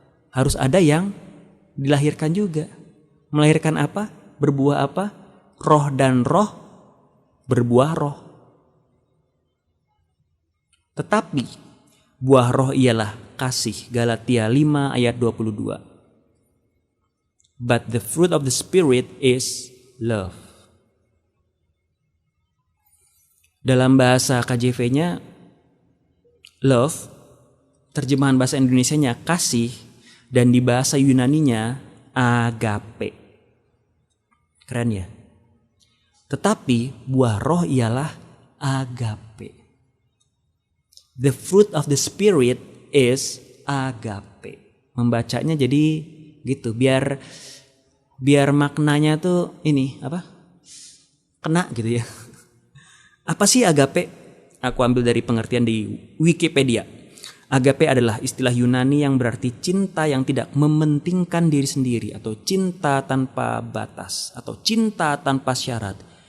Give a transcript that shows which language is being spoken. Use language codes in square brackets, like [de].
[id] Harus ada yang dilahirkan juga. Melahirkan apa? Berbuah apa? Roh dan roh berbuah roh. Tetapi buah roh ialah kasih. Galatia 5 ayat 22. [en] But the fruit of the Spirit is love. [id] Dalam bahasa KJV-nya love, terjemahan bahasa Indonesianya kasih, dan di bahasa Yunaninya agape. Keren ya? Tetapi buah roh ialah agape. [en] The fruit of the Spirit is agape. [id] Membacanya jadi gitu, biar maknanya tuh ini apa? Kena gitu ya. Apa sih agape? Aku ambil dari pengertian di Wikipedia. Agape adalah istilah Yunani yang berarti cinta yang tidak mementingkan diri sendiri, atau cinta tanpa batas, atau cinta tanpa syarat.